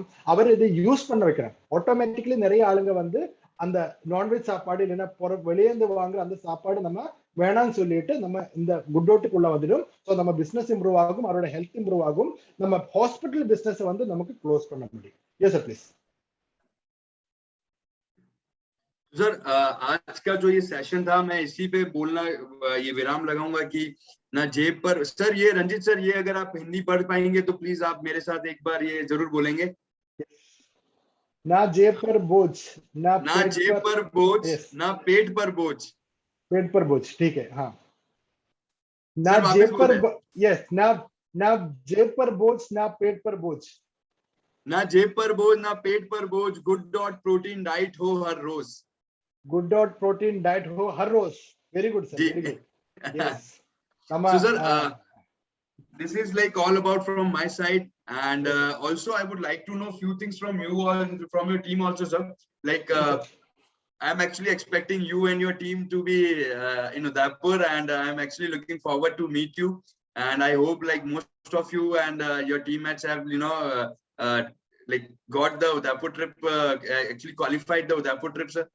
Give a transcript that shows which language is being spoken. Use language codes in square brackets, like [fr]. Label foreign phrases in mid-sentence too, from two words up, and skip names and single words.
[ta] அவர் இதை யூஸ் பண்ண வைக்கிறோம். ஆட்டோமேட்டிக்கலி நிறைய ஆளுங்க வந்து அந்த நான்வெஜ் சாப்பாடு இல்லைன்னா வெளியேந்து வாங்குற அந்த சாப்பாடு நம்ம வேணாம்னு சொல்லிட்டு நம்ம இந்த குட்டோட்டுக்குள்ள வந்துடும். ஸோ நம்ம [en] business improve [ta] ஆகும், அவரோட [en] health improve [ta] ஆகும், நம்ம [en] hospital business [ta] வந்து நமக்கு க்ளோஸ் பண்ண முடியும். [en] Yes sir, please. [hi] सर आज का जो ये सेशन था, मैं इसी पे बोलना ये विराम लगाऊंगा कि ना जेब पर, सर ये रंजित सर, ये अगर आप हिंदी पढ़ पाएंगे तो प्लीज आप मेरे साथ एक बार ये जरूर बोलेंगे. ना जेब पर बोझ, ना जेब पर बोझ, ना पेट पर बोझ. पेट पर बोझ, ठीक है. हाँ, ना जेब पर, यस, ना जेब पर बोझ, ना पेट पर बोझ. ना जेब पर बोझ, ना पेट पर बोझ, [en] good. protein diet [hi] हो हर रोज. [en] good. protein diet [hi] हो हर रोज. [en] very good sir, very good. Yes. So sir, this is like all about from my side, and also I would like to know few things from you all, from your team also, sir. Like I'm actually expecting you and your team to be in Udaipur, and I'm actually looking forward to meet you and I hope like most of you and your teammates have like got the Udaipur trip, actually qualified the Udaipur trip, sir.